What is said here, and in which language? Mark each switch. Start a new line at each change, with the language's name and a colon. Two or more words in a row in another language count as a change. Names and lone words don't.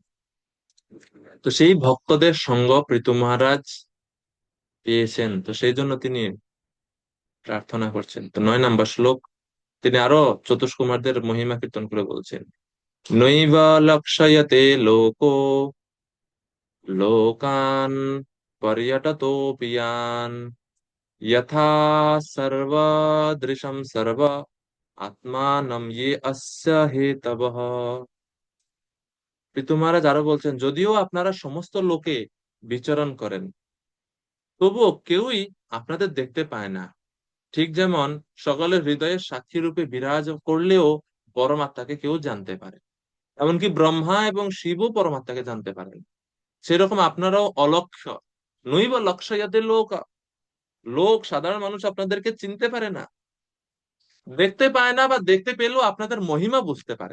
Bangla: তো সেই ভক্তদের সঙ্গ পৃথু মহারাজ পেয়েছেন, তো সেই জন্য তিনি প্রার্থনা করছেন। তো 9 নম্বর শ্লোক তিনি আরো চতুষ্কুমারদের মহিমা কীর্তন করে বলছেন
Sanskrit: নৈব লক্ষ্যয়তে লোকো লোকান পর্যটতোপিয়ান यथा सर्वदृशं सर्व आत्मानं ये अस्य हेतवः।
Bangla: পিতৃ মহারাজ আরো বলছেন, যদিও আপনারা সমস্ত লোকে বিচরণ করেন, তবুও কেউই আপনাদের দেখতে পায় না। ঠিক যেমন সকলের হৃদয়ে সাক্ষী রূপে বিরাজ করলেও পরমাত্মাকে কেউ জানতে পারে, এমনকি ব্রহ্মা এবং শিবও পরমাত্মাকে জানতে পারেন, সেরকম আপনারাও অলক্ষ্য
Sanskrit: নৈব লক্ষ্যাতে লোক,
Bangla: লোক সাধারণ মানুষ আপনাদেরকে চিনতে পারে না, দেখতে পায় না, বা দেখতে পেলেও আপনাদের মহিমা বুঝতে পারে।